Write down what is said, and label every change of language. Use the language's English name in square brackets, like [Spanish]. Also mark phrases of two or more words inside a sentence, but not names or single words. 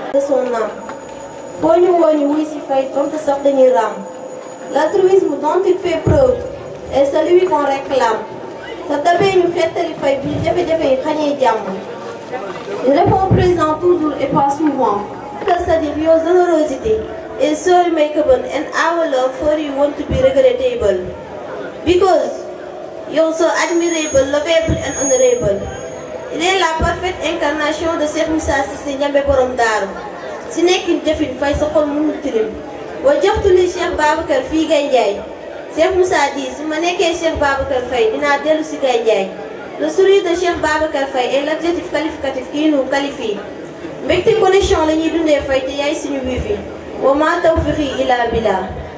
[French] Son nom. [Wolof] Foo ñu woo ñu wuy si fay, donte sax dañuy raam. [French] L'altruisme dont il fait preuve est celui qu'on réclame. [Wolof] Sa tabee ñu xettali fay bi jafe-jafe yi xañee jàmm. [French] Il répond présent toujours et pas souvent. Que c'est-à-dire [English] your generosity is so remarkable and our love for you won't be regrettable. Because you're so admirable, lovable and honorable. [French] Il est la parfaite incarnation de Cheikh Moussa Cissé Ndiamé Borom Daaru. [Wolof] Si nekkin jëfin fay sa xol mënul tilim. Wa joxtu li Cheikh Babacar fii Gaye Ndiaye. Cheikh Moussa di su ma nekkee Cheikh Babacar Faye dinaa dellu si Gaye Ndiaye. [French] Le sourire de Cheikh Babacar Faye est l'adjectif qualificatif qui nous qualifie. [Wolof] Mbégte connexion la ñuy dundee Faye te yaay suñu wifi. [Arabic] وما توفيقي إلا بالله.